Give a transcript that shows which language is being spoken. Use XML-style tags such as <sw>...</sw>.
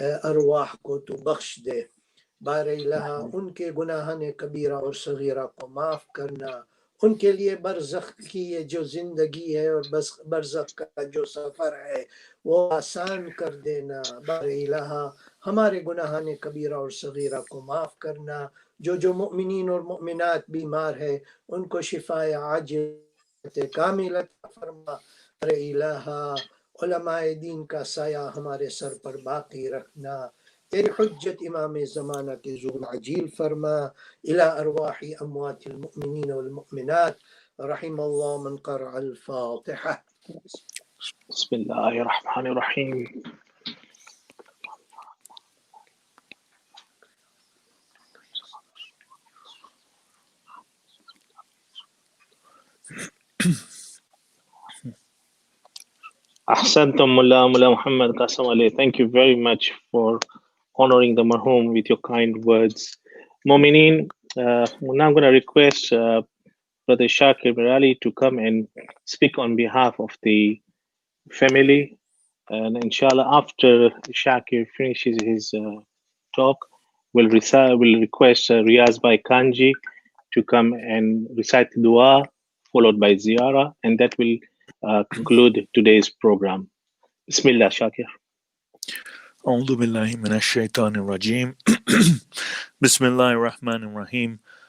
<ur>ارواح کو تو بخش دے۔ بار الہ ان کے گناہان کبیرہ اور صغیرہ کو معاف کرنا، ان کے لیے برزخ کی یہ جو زندگی ہے اور برزخ کا جو سفر ہے وہ آسان کر دینا۔ بار الہ ہمارے گناہان کبیرہ اور صغیرہ کو معاف کرنا، جو مؤمنین اور مؤمنات بیمار ہے ان کو</ur> <ar>شفاء عاجلۃ کاملۃ</ar> <ur>فرما۔ بار الہ علماء دین کا سایہ ہمارے سر پر باقی رکھنا۔ تیری حجت امام زمانہ کے ظہور عجیل فرما۔</ur> <ar>الی ارواح اموات المؤمنین والمؤمنات رحم اللہ من قرأ الفاتحہ۔ بسم اللہ الرحمن الرحیم۔ Ahsantum Mullah Muhammad Qasam Ali.</ar> <en>Thank you very much for honoring the marhum with your kind words. Momineen, now I'm going to request Brother Shakir Merali to come and speak on behalf of the family. And INShaAllah, after Shakir finishes his talk, we'll request Riaz Bhai Kanji to come and recite the dua, followed by Ziyara, and that will conclude today's program. Bismillah, Shakir.</en> <ar>أعوذ بالله من الشيطان الرجيم بسم الله الرحمن الرحيم.</ar>